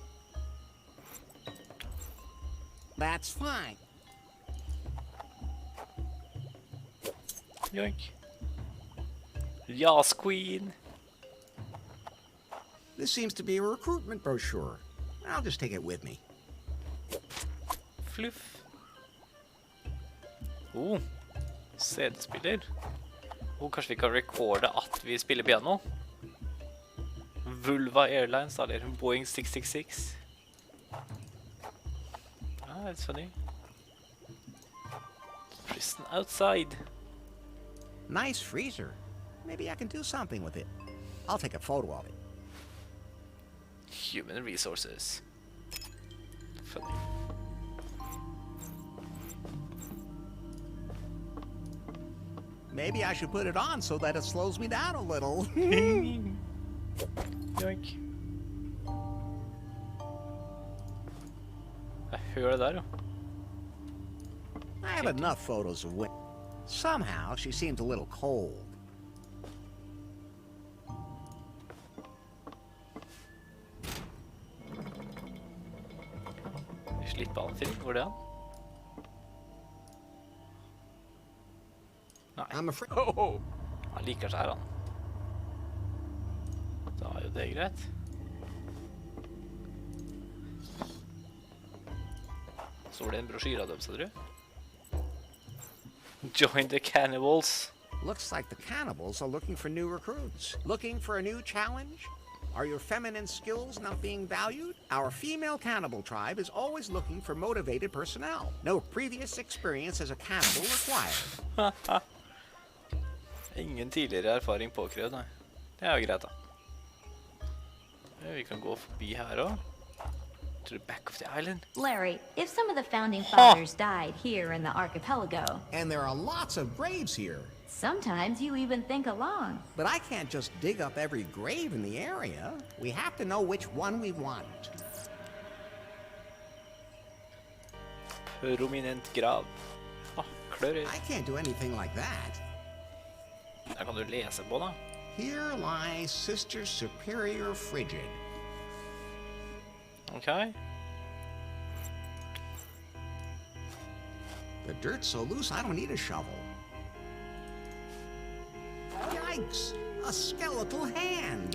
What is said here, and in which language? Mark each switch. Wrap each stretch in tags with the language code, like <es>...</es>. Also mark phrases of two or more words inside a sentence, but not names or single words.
<en>That's fine. Yoink. Yas, queen. This seems to be a recruitment brochure. I'll just take it with me. Fluff.</en> <no>CD-spiller. Kanskje vi kan recorde at vi spiller piano. Vulva Airlines, eller Boeing 666.</no> <en>Ah, it's funny. Prison outside. Nice freezer. Maybe I can do something with it. I'll take a photo of it. Human resources. Funny. Maybe I should put it on so that it slows me down a little. Yoink.</en> <no>Jeg hører det der, jo.</no> <en>I have enough photos of Wendy. Somehow, she seems a little cold.</en> <no>Vi slipper han film, går det an? Nei.</no> <en>I'm afraid.</en> <no>Han liker seg her, han. Da er jo det greit. Så var det en brosjyre av dem, sa du?</no> <en>Join the cannibals. Looks like the cannibals are looking for new recruits. Looking for a new challenge? Are your feminine skills not being valued? Our female cannibal tribe is always looking for motivated personnel. No previous experience as a cannibal required.</en> <no>Ingen tidligere erfaring påkrevd, nei. Det er jo greit, da. Ja, vi kan gå forbi her også.</no> <en>To the back of the island. Larry, if some of the founding fathers died here in the archipelago... And there are lots of graves here. Sometimes you even think along. But I can't just dig up every grave in the area. We have to know which one we want.</en> <no>Prominent grav. Klørig.</no> <en>I can't do anything like that.</en> <no>Der kan du lese på, da.</no> <en>Here lies Sister Superior Frigid. Ok. The dirt's so loose, I don't need a shovel. Yikes! A skeletal hand!</en>